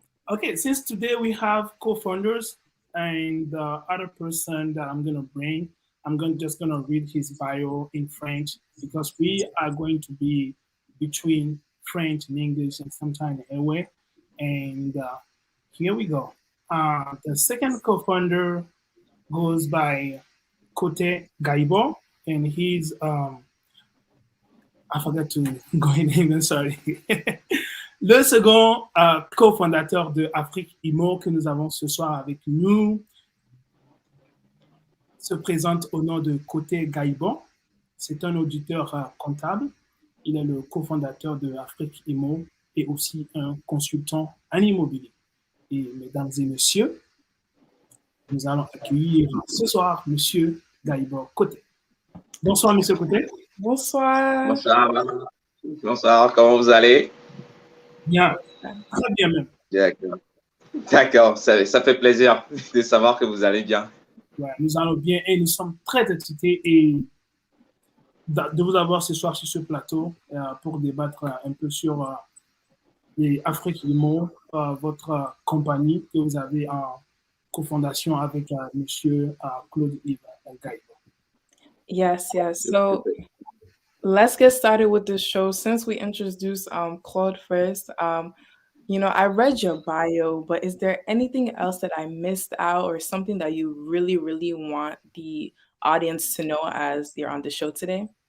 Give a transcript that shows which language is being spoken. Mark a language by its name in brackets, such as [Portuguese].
[English] Okay, since today we have co-founders and the other person that I'm gonna bring, just gonna read his bio in French because we are going to be between French and English and sometime anyway. And here we go. The second co-founder goes by Kote Gaibo, and he's I forgot to go in name, sorry. [French] Le second cofondateur de Afric Immo que nous avons ce soir avec nous se présente au nom de Côté Gaïbon. C'est un auditeur comptable. Il est le cofondateur de Afric Immo et aussi un consultant en immobilier. Et mesdames et messieurs, nous allons accueillir ce soir Monsieur Gaïbon Côté. Bonsoir Monsieur Côté. Bonsoir. Bonsoir. Bonsoir, comment vous allez? Bien, très bien même. D'accord. D'accord, ça fait plaisir de savoir que vous allez bien. Ouais, nous allons bien et nous sommes très excités et de vous avoir ce soir sur ce plateau pour débattre un peu sur les Afric Immo, votre compagnie que vous avez en cofondation avec Monsieur Claude-Yves Gaïbo. [English] Yes. So let's get started with the show. Since we introduced Claude first, I read your bio, but is there anything else that I missed out or something that you really, really want the audience to know as you're on the show today?